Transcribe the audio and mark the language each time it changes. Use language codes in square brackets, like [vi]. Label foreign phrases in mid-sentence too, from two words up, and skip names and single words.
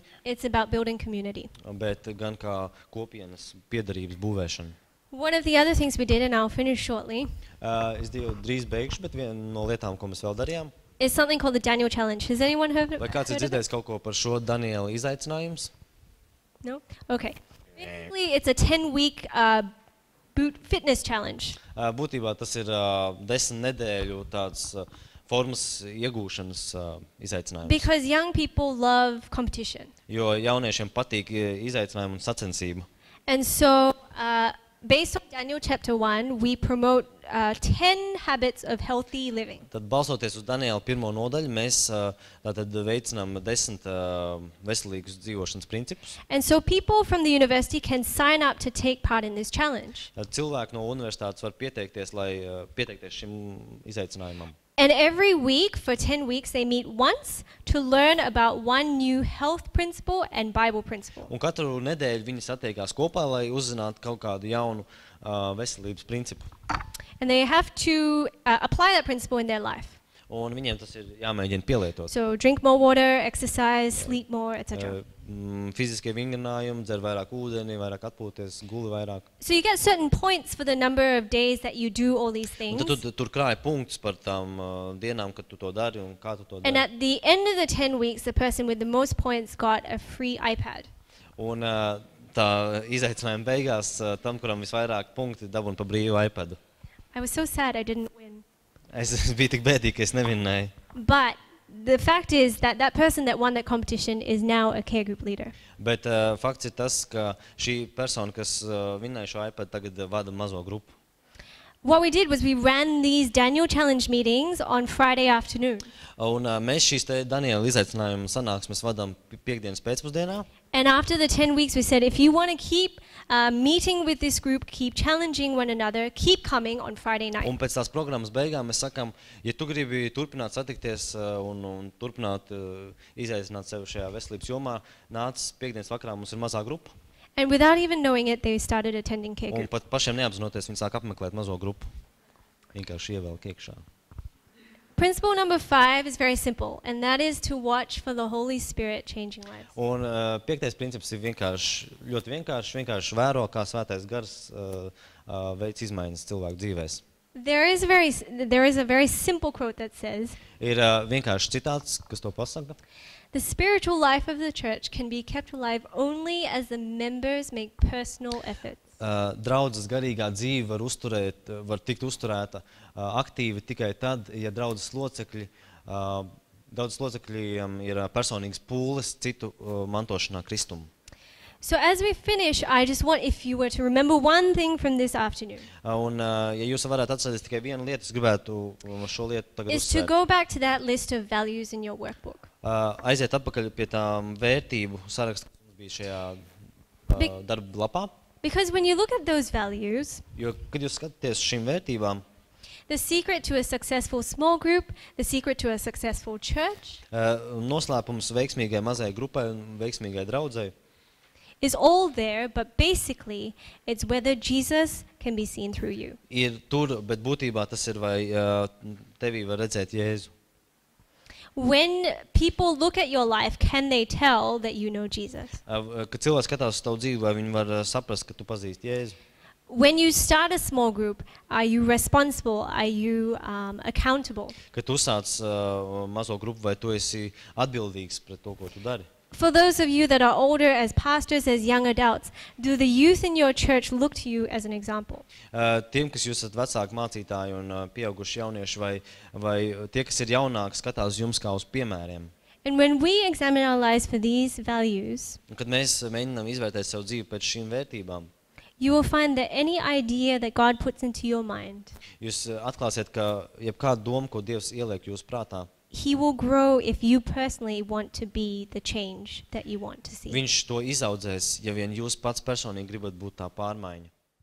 [en] It's about building community. [lv] bet gan kā kopienas piedarības būvēšanu. [en] One of the other things we did, and I'll finish shortly, [lv] Es drīz beigšu, bet viena no lietām, ko mēs vēl darījām. [en] is something called the Daniel Challenge. Has anyone heard of [lv] Vai kāds ir [en] it? [lv] dzirdējis kaut ko par šo Daniela izaicinājums? [en] No? Okay. Basically, it's a 10-week fitness challenge. [lv] Būtībā tas ir 10 nedēļu tāds formas iegūšanas izaicinājums. [en] Because young people love competition. [lv] Jo jauniešiem patīk izaicinājumi un sacensība. [en] And so Based on Daniel chapter 1, we promote 10 habits of healthy living. [lv] Tad balsoties uz Daniela 1. nodaļu, mēs tātad veicinām 10 veselīgus dzīvošanas principus. [en] And so people from the university can sign up to take part in this challenge. [lv] Tad cilvēki no universitātes var pieteikties, lai pieteikties šim izaicinājumam. [en] And every week, for 10 weeks, they meet once to learn about one new health principle and Bible principle. [lv] Un katru nedēļu viņi satiekās kopā, lai uzzinātu kaut kādu jaunu veselības principu. [en] And they have to apply that principle in their life. [lv] Un viņiem tas ir jāmēģina pielietot. [en] So drink more water, exercise, sleep more, etc. [lv] Fiziskie vingrinājumi, dzer vairāk ūdeni, vairāk atpūties, guli vairāk. [en] So you get certain points for the number of days that you do all these things. [lv] Un tad tu tur krāji punktus par tām dienām, kad tu to dari un kā tu to dari. [en] And at the end of the 10 weeks, the person with the most points got a free iPad. [lv] Un tā izaicinājuma beigās tam, kuram visvairāk punkti, dabūna pa brīvu iPadu. [en] I was so sad I didn't win. [lv] Es biju tik bēdīgi, ka es nevinnēju. [en] But the fact is that that person that won that competition is now a care group leader. [lv] Bet fakts ir tas, ka šī persona, kas vinnēja šo iPad, tagad vada mazo grupu. [en] What we did was we ran these Daniel Challenge meetings on Friday afternoon. [lv] Un mēs šīs te Daniela izaicinājuma sanāksmes vadām piekdienas pēcpusdienā. [en] And after the 10 weeks, we said, if you want to keep meeting with this group, keep challenging one another, keep coming on Friday night. [lv] Un pēc tās programmas beigām mēs sakām, ja tu gribi turpināt satikties un turpināt izaicināt sevi šajā veselības jomā, nāc piekdienas vakarā, mums ir mazā grupa. [en] And without even knowing it, they started attending care [lv] Un [en] group. [lv] pat pašiem neapzinoties, viņi sāk apmeklēt mazo grupu. Vienkārši ievelk iekšā. [en] Principle number 5 is very simple, and that is to watch for the Holy Spirit changing lives. [lv] Un piektais princips ir ļoti vienkārši vēro, kā svētais gars veic izmaiņas cilvēku dzīvēs. [en] There is a very simple quote that says, [lv] Ir vienkārši citāts, kas to pasaka. [en] the spiritual life of the church can be kept alive only as the members make personal efforts. [lv] Draudzes garīgā dzīve var tikt uzturēta aktīvi tikai tad, ja draudzes locekļiem ir personīgas pūles citu mantošanā kristumu. [en] So as we finish, I just want, if you were to remember one thing from this afternoon, [lv] Un, ja jūs varētu atcerēties tikai vienu lietu, es gribētu šo lietu tagad [en] is to [lv] uzsvērt. [en] go back to that list of values in your workbook. [lv] Aiziet atpakaļ pie tām vērtību saraksta, kas mums bija šajā darba lapā. [en] Because when you look at those values, [lv] Jo, kad jūs skatāties šīm vērtībām, [en] the secret to a successful small group, the secret to a successful church, [lv] noslēpums veiksmīgai mazai grupai un veiksmīgai draudzei, [en] is all there, but basically it's whether Jesus can be seen through you. [lv] ir tur, bet būtībā tas ir, vai tevī var redzēt Jēzu. [en] When people look at your life, can they tell that you know Jesus? [lv] Kad cilvēks skatās uz tavu dzīvi, vai viņi var saprast, ka tu pazīsti Jēzu. [en] When you start a small group, are you responsible? Are you accountable? [lv] Kad tu uzsāc mazo grupu, vai tu esi atbildīgs pret to, ko tu dari. [en] For those of you that are older as pastors, as young adults, do the youth in your church look to you as an example? [lv] Tiem, kas jūs esat vecāki mācītāji un pieauguši jaunieši, vai tie, kas ir jaunāki, skatās uz jums kā uz piemēriem. [en] And when we examine our lives for these values, [lv] Un, kad mēs mēģinām izvērtēt savu dzīvi pēc šīm vērtībām, [en] you will find that any idea that God puts into your mind, [lv] jūs atklāsiet, ka jebkāda doma, ko Dievs ieliek jūsu prātā, [en] He will grow if you personally want to be the change that you want to see. [lv] Viņš to izaudzēs, ja vien jūs pats personīgi gribat būt tā pārmaiņa.